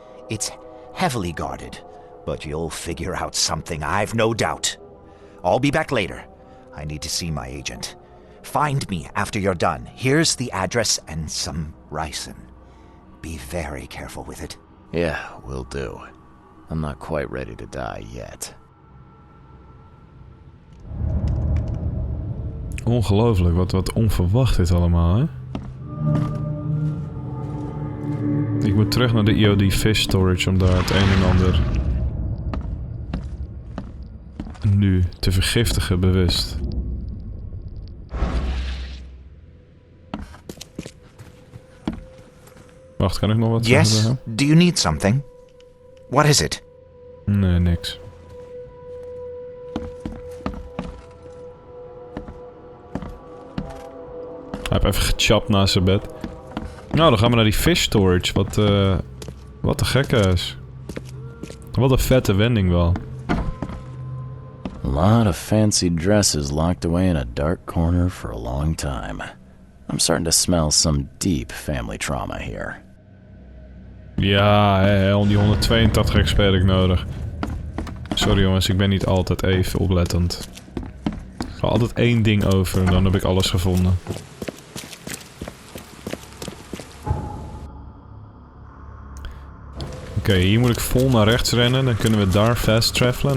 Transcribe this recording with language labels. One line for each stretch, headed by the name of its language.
English: It's heavily guarded, but you'll figure out something, I've no doubt. I'll be back later. I need to see my agent. Find me after you're done. Here's the address and some ricin. Be very careful with it. Yeah, will do. I'm not quite ready to die yet.
Dutch: Ongelooflijk, wat onverwacht dit allemaal, hè? Ik moet terug naar de EOD fish storage om daar het een en ander nu te vergiftigen, bewust. Wacht, kan ik nog wat
English: Yes?
Dutch: zeggen?
English: Do you need something? What is it?
Dutch: Nee, niks. Hij heeft even gechapt naast zijn bed. Nou, dan gaan we naar die fish storage. Wat een gekke is. Wat een vette wending wel.
English: lot of fancy dresses locked away in a dark corner for a long time. I'm starting to smell some deep family trauma here.
Dutch: Ja, om die 182 XP heb ik nodig. Sorry jongens, ik ben niet altijd even oplettend. Ik ga altijd één ding over en dan heb ik alles gevonden. Oké, hier moet ik vol naar rechts rennen. Dan kunnen we daar fast travelen.